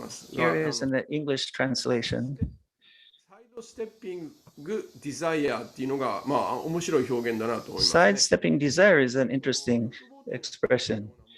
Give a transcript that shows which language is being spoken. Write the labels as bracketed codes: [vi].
[en] Here is in the English translation. Sidestepping desire [ja] っていうのが、面白い表現だなと思います。 [en] Sidestepping desire is an interesting expression.